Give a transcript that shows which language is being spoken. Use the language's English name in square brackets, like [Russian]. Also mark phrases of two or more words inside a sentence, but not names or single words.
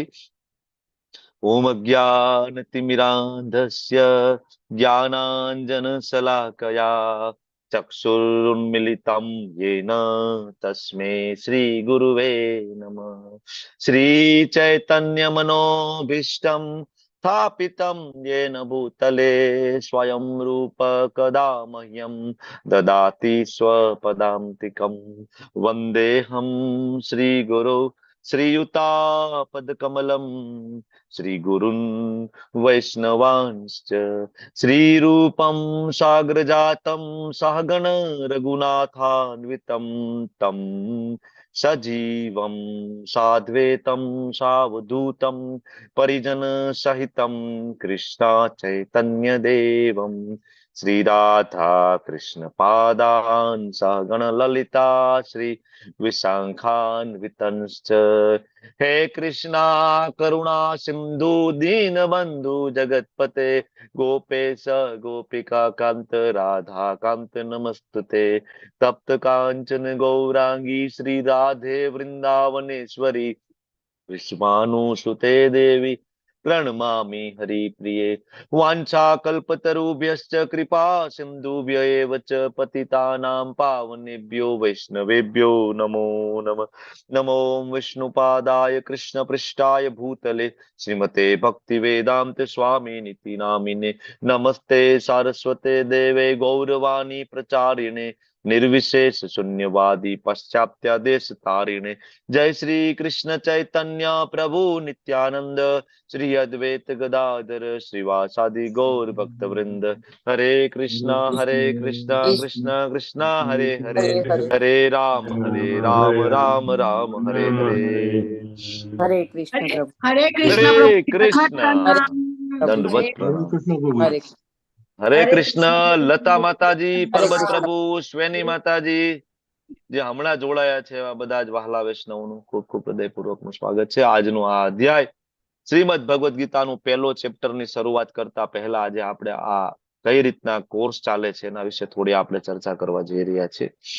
[Sanskrit] ઓમ અજ્ઞાનતિમિરાંધસ્ય જ્ઞાનાંજન શલાકયા ચક્ષુરુન્મિલિતમ યેન તસ્મૈ શ્રી ગુરુવે નમઃ। શ્રી ચૈતન્ય મનોભીષ્ટમ સ્થાપિતમ યેન ભૂતલે સ્વયં રૂપ કદા મહ્યમ દદાતિ સ્વપદાંતિકમ વંદેહમ શ્રી ગુરુ श्रीयुतापदकमलं श्रीगुरुन् वैष्णवांश्च श्रीरूपं साग्रजातं सहगण रघुनाथान्वितं तं सजीवं साद्वैतं सावधूतं परिजनसहितं कृष्णा चैतन्यदेवं શ્રી રાધા કૃષ્ણ પાદાન સહગણ લલિતા શ્રી વિશાખાન વિતંશ્ચ હે કૃષ્ણા કરુણા સિંધુ દીન બંધુ જગતપતે ગોપેશ ગોપિકા કાંત રાધા કાંત નમસ્તુતે તપ્ત કાંચન ગૌરાંગી શ્રી રાધે વૃંદાવનેશ્વરી વિશ્વાનુ સુતે દેવી प्रणमामि हरिप्रिये वाञ्छा कल्पतरुभ्यश्च कृपा सिन्धुभ्य एव च पतितानां पावनेभ्यो वैष्णवेभ्यो नमो नमः। नमो विष्णुपादाय कृष्णपृष्ठाय भूतले श्रीमते भक्तिवेदान्त स्वामिनिति नामिने नमस्ते सारस्वते देवे गौरवाणी प्रचारिणे निर्विशेष शून्यवादी पाश्चात्यादेश तारिणे जय श्री कृष्ण चैतन्य प्रभु नित्यानंद श्री अद्वैत गदाधर श्रीवासादि गौर भक्त वृंद हरे कृष्णा कृष्ण कृष्ण हरे हरे हरे राम राम राम हरे हरे हरे कृष्ण प्रभु हरे कृष्ण हरे प्रभु कृष्ण दंडवत હરે प्रणाम કૃષ્ણ પ્રભુ हरे [Gujarati] हरे कृष्ण लता माताजी परबत प्रभु श्वेनी माताजी જે હમણાં જોડાયા છે એવા બધા જ વહાલા વૈષ્ણવનું ખૂબ ખૂબ હૃદયપૂર્વકનું સ્વાગત છે। આજનો આ અધ્યાય શ્રીમદ ભગવદ ગીતાનું પહેલો ચેપ્ટરની શરૂઆત કરતા પહેલા આજે આપણે આ કઈ રીતના કોર્સ ચાલે છે એના વિશે થોડી આપણે ચર્ચા કરવા જઈ રહ્યા છીએ।